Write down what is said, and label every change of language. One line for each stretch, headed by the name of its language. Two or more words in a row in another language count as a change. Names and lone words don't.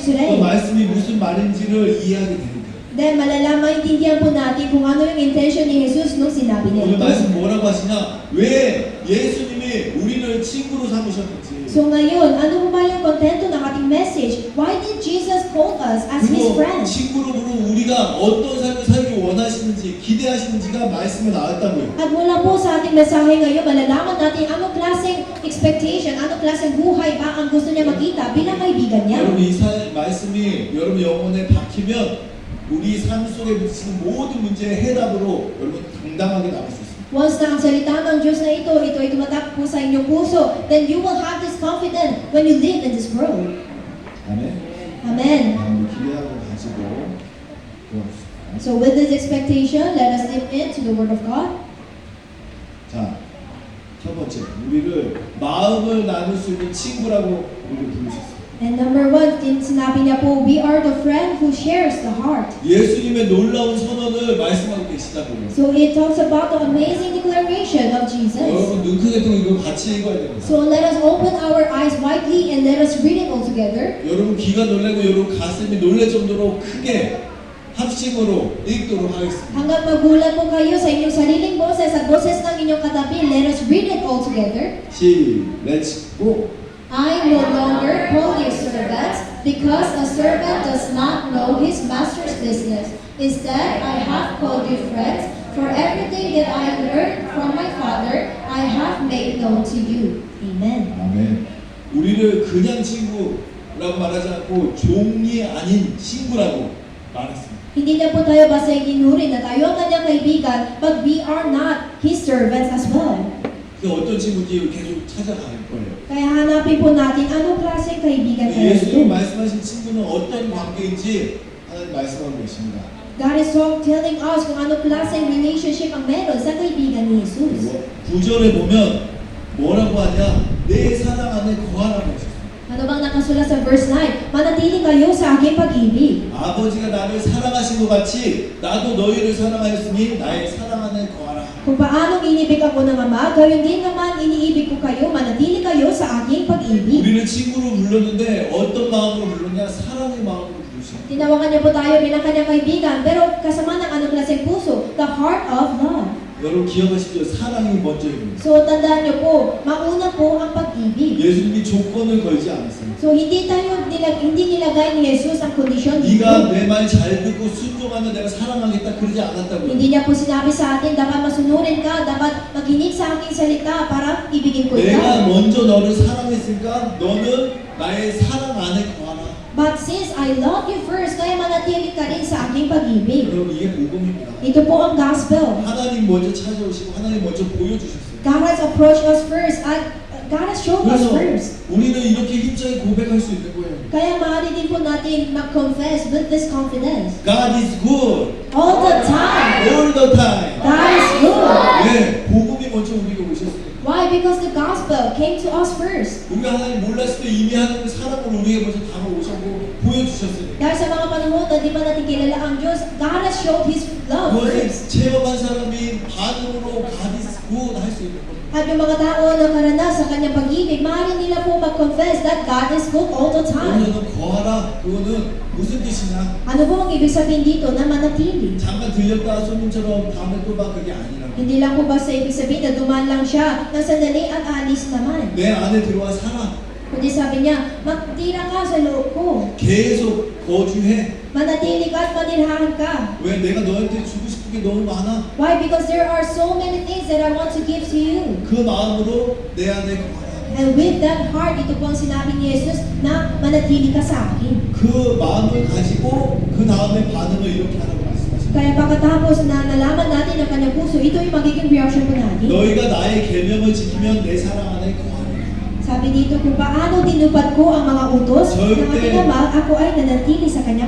Korean: 그
English: today.
Korean: 말씀이 무슨 말인지를 이해하게 됩니다.
Filipino: Then malalaman, maintindihan po natin kung ano yung intention ni Jesus nung sinabi niya
Korean: 오늘
Filipino: ito.
Korean: 말씀 뭐라고 하시냐? 왜 예수님이 우리를 친구로 삼으셨는지.
Filipino: So ngayon, ano po ba yung kontento ng ating message?
English: Why did Jesus call us as His
Korean: 그리고
English: friends?
Korean: 친구로 부른 우리가 어떤 삶을 살기 원하시는지 기대하시는지가 말씀에 나왔다고요.
Filipino: At mula po sa ating mensahe ngayon, malalaman natin anong klaseng expectation, anong klaseng buhay ba ang gusto niya makita bilang kaibigan niya.
Korean: 여러분 이 말씀이 여러분 영혼에 박히면 우리 삶 속에 부딪히는 모든 문제의 해답으로 여러분 당당하게 나올 수 있습니다.
Filipino: Once na ang salita ng Diyos na ito ay tumatak po sa inyong puso,
English: then you will have this confidence when you live in this world.
Korean: 아멘.
English: Amen.
Korean: 기대하고 가지고 도와주십시오.
English: So with this expectation, let us live into the Word of God.
Korean: 자, 첫 번째 우리를 마음을 나눌 수 있는 친구라고 우리를 부르셨어요.
English: And number one,
Filipino: sinabi niya po,
English: we are the friend who shares the heart.
Korean: 예수님의 놀라운 선언을 말씀하고 계시다고요.
English: So it talks about the amazing declaration of Jesus.
Korean: 여러분 눈 크게 뜨고 이거 같이 읽어야 됩니다.
English: So let us open our eyes widely and let us read it all together.
Korean: 여러분 귀가 놀라고 여러분 가슴이 놀랄 정도로 크게 합심으로 읽도록 하겠습니다.
Filipino: Hanggang magulat po kayo sa inyong sariling boses at boses ng inyong katabi,
English: let us read it all together. Let's go. I no longer call you servants, because a servant does not know his master's business. Instead, I have called you friends, for everything that I learned from my Father, I have made known to you. Amen.
Korean: 아멘. 우리를 그냥 친구라고 말하지 않고 종이 아닌 친구라고 말했습니다.
Filipino: Hindi niya po tayo basta inurin na tayo ang kanyang kaibigan,
English: but we are not his servants as well.
Korean: 그 어떤 친구인지 계속 찾아갈 거예요.
Filipino: Kaya hanapin po natin anong klaseng kaibigan tayo
Korean: 예수님
Filipino: ito.
Korean: 말씀하신 친구는 어떤 관계인지 하나님 말씀하고 계십니다.
English: God is telling us
Filipino: kung anong klaseng relationship ang meron sa kaibigan ni Jesus.
Korean: 9절에 보면 뭐라고 하냐? 내 사랑 안에 거하라고 했어요.
Filipino: Ano bang nakasulat sa verse 9? Manatili kayo sa aking pag-ibig.
Korean: 아버지가 나를 사랑하신 것 같이 나도 너희를 사랑하였으니 나의 사랑 안에 거하라.
Filipino: Kung paanong inibig ako ng Ama, gayon din naman iniibig ko kayo, manatili kayo sa aking pag-ibig.
Korean: 우리를 친구로 불렀는데 어떤 마음으로 불렀냐? 사랑의 마음으로 부르셨어요.
Filipino: Tinawagan niya po tayo bilang kanyang kaibigan, pero kasama ng anong klaseng puso?
English: The heart of love.
Korean: 여러분 기억하시죠? 사랑이 먼저입니다.
Filipino: So tandaan niyo po, mauna po ang pag-ibig.
Korean: 예수님이 조건을 걸지 않았어요.
Filipino: So hindi nilagay ni Jesus ang kondisyon dito.
Korean: 네가 내 말 잘 듣고 순종하면 내가 사랑하겠다 그러지 않았다고요.
Filipino: Hindi niya po sinabi sa atin, dapat masunurin ka, dapat makinig sa aking salita para ibigin ko
Korean: 내가
Filipino: ikaw.
Korean: 먼저 너를 사랑했으니까 너는 나의 사랑 안에 거하라.
English: But since I love you first,
Filipino: kaya manatili ka rin sa aking pag-ibig.
Korean: 여러분 이게 복음입니다.
Filipino: Ito po ang gospel.
Korean: 하나님 먼저 찾아오시고 하나님 먼저 보여주셨어요.
English: God has approached us first. God has shown us
Korean: 그래서
English: first.
Korean: 우리는 이렇게 힘차게 고백할 수 있는 거예요.
Filipino: Kaya maaari din po natin mag-confess
English: with this confidence. God is good All the time. all the time. God is good.
Korean: 왜? 복음이 먼저 우리에게 오셨어요.
English: Why? Because the gospel came to us first.
Korean: 우리가 하나님 몰랐을 때 이미 하나님의 사랑을 우리에게 먼저 다가오셨고 보여주셨어요.
Filipino: Dahil sa mga panahon na di pa natin kilala ang Diyos,
English: God has showed His love
Korean: 그것을
English: first.
Korean: 체험한 사람이 반응으로
English: God is good
Korean: 할 수 있는 거예요.
Filipino: At yung mga tao na karanas sa kanyang pag-ibig, maaari nila po mag-confess
English: that God is good all the time.
Korean: 여기서는 거하라 그거는 무슨 뜻이냐?
Filipino: Ano po ang ibig sabihin dito na manatili?
Korean: 잠깐 들렸다 손님처럼 다음에 또 봐 그게 아니라고.
Filipino: Hindi lang po basta ibig sabihin na dumaan lang siya ng sandali at alis naman.
Korean: 내 안에 들어와 살아.
Filipino: Kundi sabi niya, magtira ka sa loob ko.
Korean: 계속 거주해.
Filipino: Manatili ka at manirahan ka.
Korean: 왜 내가 너한테 주고 싶은 게 너무 많아?
English: Why? Because there are so many things that I want to give to you.
Korean: 그 마음으로 내 안에 거하라.
English: And with that heart,
Filipino: ito po ang sinabi ni Jesus na manatili ka sa akin.
Korean: 그 마음을 가지고 그 다음에 반응을 이렇게 하라고 말씀하십니다.
Filipino: Kaya pagkatapos na nalaman natin ang kanyang puso, ito yung magiging reaction po natin.
Korean: 너희가 나의 계명을 지키면 내 사랑 안에 거하라.
Filipino: Sabi dito, kung paano tinupad ko ang mga utos ng aking Ama, ako ay nanatili sa kanyang